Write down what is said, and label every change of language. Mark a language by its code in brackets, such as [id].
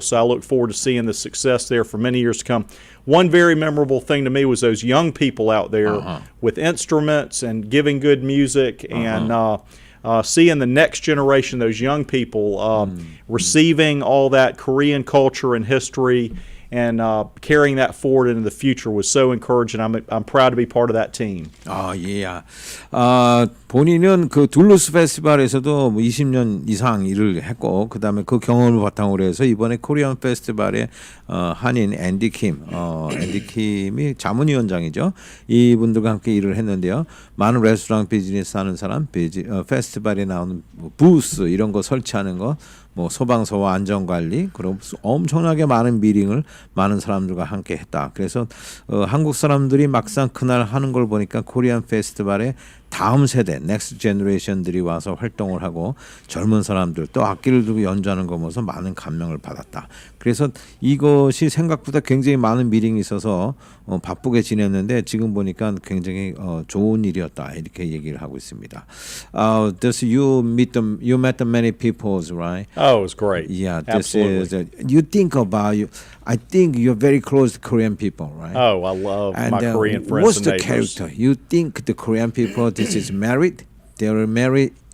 [en] So I look forward to seeing the success there for many years to come. One very memorable thing to me was those young people out there with instruments and giving good music, and seeing the next generation, those young people receiving all that Korean culture and history and carrying that forward into the future was so encouraging. I'm proud to be part of that team. yeah. [ko] 본인은 그 둘루스 페스티벌에서도 뭐 20년 이상 일을 했고, 그다음에 그 경험을 바탕으로 해서 이번에 코리안 페스티벌에 한인 앤디 킴이 자문위원장이죠. 이분들과 함께 일을 했는데요. 많은 레스토랑 비즈니스 하는 사람, 페스티벌에 나오는 부스 이런 거 설치하는 거, 뭐 소방서와 안전관리, 그리고 엄청나게 많은 미팅을 많은 사람들과 함께 했다. 그래서 한국 사람들이 막상 그날 하는 걸 보니까 코리안 페스티벌에 다음 세대, 넥스트 제너레이션들이 와서 활동을 하고 젊은 사람들 또 악기를 두고 연주하는 거 보면서 많은 감명을 받았다. 그래서 이것이 생각보다 굉장히 많은 미팅이 있어서 바쁘게 지냈는데 지금 보니까 굉장히 좋은 일이었다 이렇게 얘기를 하고 있습니다. [en] This you met many peoples, right? Oh, it was great. Yeah, this absolutely. is. You think about you. I think you're very close to Korean people, right? Oh, I love my Korean friends what's and the neighbors. character? You think the Korean people this is married? They are married.